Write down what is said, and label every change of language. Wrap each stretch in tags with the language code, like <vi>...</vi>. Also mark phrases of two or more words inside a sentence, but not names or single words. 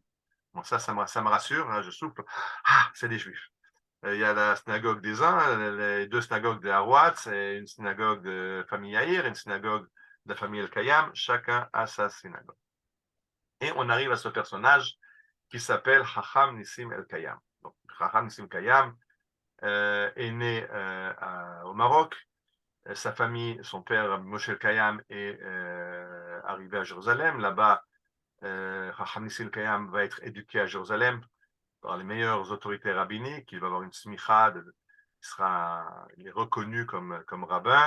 <fr>Bon, ça me rassure, hein, je souffle. Ah, c'est des juifs. Il y a la synagogue des uns, les deux synagogues des Harouatz, et une synagogue de famille Yair, une synagogue de la famille El-Kayam. Chacun a sa synagogue. Et on arrive à ce personnage qui s'appelle Chacham Nissim El-Kayam. Donc, Chacham Nissim El-Kayam est né au Maroc. Sa famille, son père Moshe El-Kayam est arrivé à Jérusalem. Là-bas, Chacham Nissim El-Kayam va être éduqué à Jérusalem par les meilleures autorités rabbiniques. Il va avoir une smicha, il est reconnu comme rabbin.</fr>